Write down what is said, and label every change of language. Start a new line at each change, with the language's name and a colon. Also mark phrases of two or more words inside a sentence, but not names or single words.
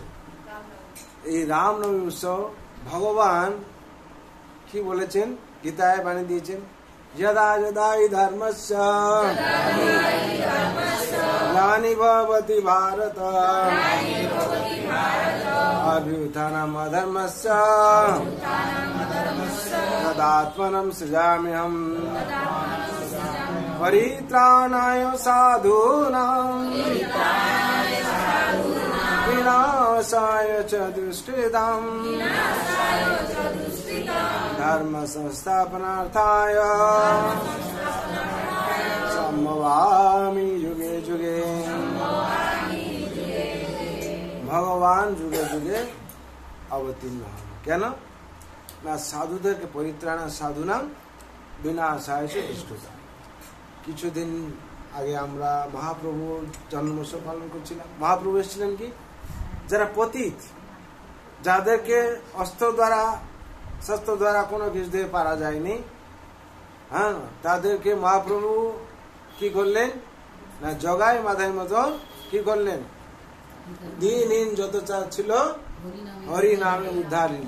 Bangla: এই রামনবমী উৎসব ভগবান কি বলেছেন, গীতায় বাণী দিয়েছেন,
Sanskrit: যদা যদা হি ধর্মস্য গ্লানি ভবতি ভারত অভ্যুত্থানম অধর্মস্য তদাত্মনম সৃজাম্যহম পরিত্রাণায় সাধূনাং विनाशाय च दुष्कृतां धर्म संस्थापनार्थाय सम्भवामि युगे युगे।
Bangla: ভগবান যুগে যুগে অবতীর্ণ হন। কেন না? সাধুদেরকে পরিত্রাণ
Sanskrit: সাধুনাম বিনাশায় চ দুষ্কৃতাম।
Bangla: কিছুদিন আগে আমরা মহাপ্রভুর জন্মোৎসব পালন করছিলাম। মহাপ্রভু এসেছিলেন কি? যারা পতিত, যাদেরকে অস্ত্র দ্বারা শস্ত্র দ্বারা কোনো কিছু দিয়ে পারা যায়নি, হ্যাঁ, তাদেরকে মহাপ্রভু কি করলেন না জগায় মাথায় মতন কি করলেন, দিনহীন যত ছিল হরি নামে উদ্ধার নিল।